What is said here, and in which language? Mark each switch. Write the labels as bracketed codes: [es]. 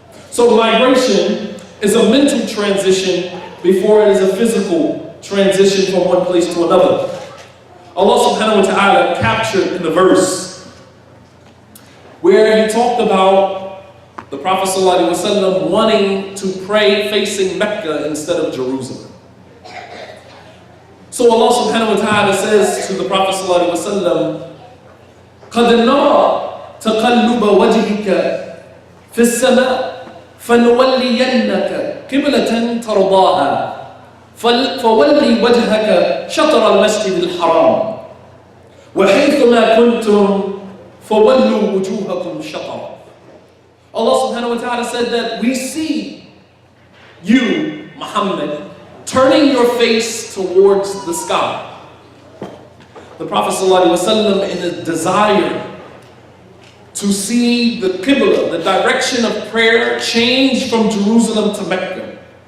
[en] So migration is a mental transition before it is a physical transition from one place to another. Allah subhanahu wa ta'ala captured in the verse where he talked about the Prophet ﷺ wanting to pray facing Mecca instead of Jerusalem. So Allah subhanahu wa ta'ala says to the Prophet [ar] ﷺ, قَدْ نَرَى تَقَلُّبَ وَجْهِكَ فِي السَّمَاءِ فَنُوَلِّيَنَّكَ قِبْلَةً تَرْضَاهَا فَوَلِّ وَجْهَكَ شَطْرَ الْمَسْجِدِ الْحَرَامِ وَحَيْثُمَا كُنْتُمْ فَوَلُّوا وُجُوهَكُمْ شَطْرَهُ. [en] Allah subhanahu wa ta'ala said that we see you, Muhammad, turning your face towards the sky. The Prophet ﷺ, in a desire to see the Qibla, the direction of prayer, change from Jerusalem to Mecca.